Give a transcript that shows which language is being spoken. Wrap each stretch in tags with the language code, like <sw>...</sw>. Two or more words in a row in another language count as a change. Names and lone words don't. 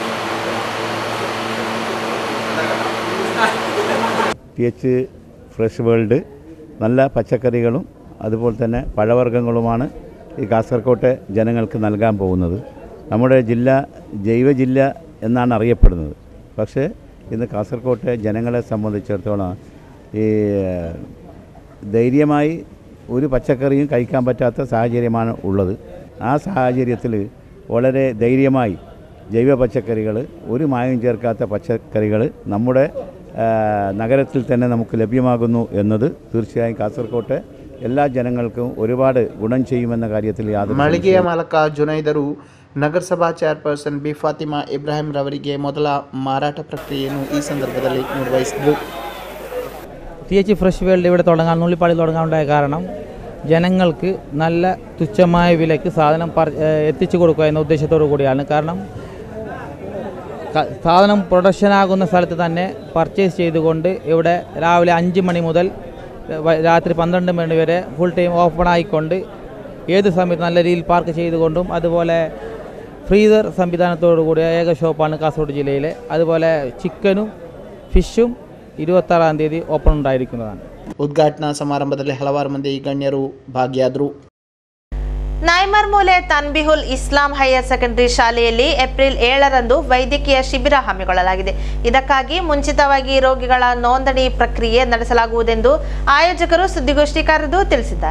<ml>TH ഫ്രഷ് വേൾഡ് നല്ല പച്ചക്കറികളും അതുപോലെ തന്നെ പഴവർഗ്ഗങ്ങളുമാണ് ഈ കാസർകോട്ടെ ജനങ്ങൾക്ക് നൽകാൻ പോകുന്നത്. നമ്മുടെ ജില്ല ജൈവ ജില്ല എന്നാണ് അറിയപ്പെടുന്നത്. പക്ഷേ ഇന്ന് കാസർകോട്ടെ ജനങ്ങളെ സംബന്ധിച്ചിടത്തോളം ഈ ധൈര്യമായി ഒരു പച്ചക്കറിയും കഴിക്കാൻ പറ്റാത്ത സാഹചര്യമാണ് ഉള്ളത്. ആ സാഹചര്യത്തിൽ വളരെ ധൈര്യമായി ജൈവ പച്ചക്കറികൾ, ഒരു മായം ചേർക്കാത്ത പച്ചക്കറികൾ നമ്മുടെ നഗരത്തിൽ തന്നെ നമുക്ക് ലഭ്യമാകുന്നു എന്നത് തീർച്ചയായും കാസർകോട്ടെ എല്ലാ ജനങ്ങൾക്കും ഒരുപാട് ഗുണം ചെയ്യുമെന്ന കാര്യത്തിൽ യാതൊരു</ml> <kn>ಮಳಿಗೆಯ ಮಾಲಕ ಜುನೈದರು ನಗರಸಭಾ ಚೇರ್ಪರ್ಸನ್ ಬಿ ಫಾತಿಮಾ ಇಬ್ರಾಹಿಂ ರವರಿಗೆ ಮೊದಲ ಮಾರಾಟ ಪ್ರಕ್ರಿಯೆಯನ್ನು ಈ ಸಂದರ್ಭದಲ್ಲಿ ನಿರ್ವಹಿಸಿದರು.</kn> <ml>TH ഫ്രഷ് വേൾഡ് ഇവിടെ തുടങ്ങാൻ, നുള്ളിപ്പാടി തുടങ്ങാനുണ്ടായ കാരണം ജനങ്ങൾക്ക് നല്ല തുച്ഛമായ വിലയ്ക്ക് സാധനം എത്തിച്ചു കൊടുക്കുക എന്ന ഉദ്ദേശത്തോടു കൂടിയാണ്. കാരണം സാധനം പ്രൊഡക്ഷൻ ആകുന്ന സ്ഥലത്ത് തന്നെ പർച്ചേസ് ചെയ്തുകൊണ്ട് ഇവിടെ രാവിലെ 5 മണി മുതൽ രാത്രി 12 മണി വരെ</ml> <en>full time open</en> <ml>ആയിക്കൊണ്ട് ഏത് സമയത്ത് നല്ല രീതിയിൽ പാർക്ക് ചെയ്തുകൊണ്ടും അതുപോലെ ഫ്രീസർ സംവിധാനത്തോടു കൂടിയ ഏക ഷോപ്പാണ് കാസർഗോഡ് ജില്ലയിലെ. അതുപോലെ ചിക്കനും ഫിഷും 26-ാം തീയതി ಓಪನ್ ഉണ്ടായിരിക്കുന്നതാണ്.</ml> <kn>ಉದ್ಘಾಟನಾ ಸಮಾರಂಭದಲ್ಲಿ ಹಲವಾರು ಮಂದಿ ಗಣ್ಯರು ಭಾಗಿಯಾದರು. ನಾಯ್ಮರ್ಮೂಲೆ ತನ್ಬಿಹುಲ್ ಇಸ್ಲಾಂ ಹೈಯರ್ ಸೆಕೆಂಡರಿ ಶಾಲೆಯಲ್ಲಿ ಏಪ್ರಿಲ್ 7ರಂದು ವೈದ್ಯಕೀಯ ಶಿಬಿರ ಹಮ್ಮಿಕೊಳ್ಳಲಾಗಿದೆ. ಇದಕ್ಕಾಗಿ ಮುಂಚಿತವಾಗಿ ರೋಗಿಗಳ ನೋಂದಣಿ ಪ್ರಕ್ರಿಯೆ ನಡೆಸಲಾಗುವುದೆಂದು ಆಯೋಜಕರು ಸುದ್ದಿಗೋಷ್ಠಿ ಕರೆದು ತಿಳಿಸಿದ್ದಾರೆ.</kn>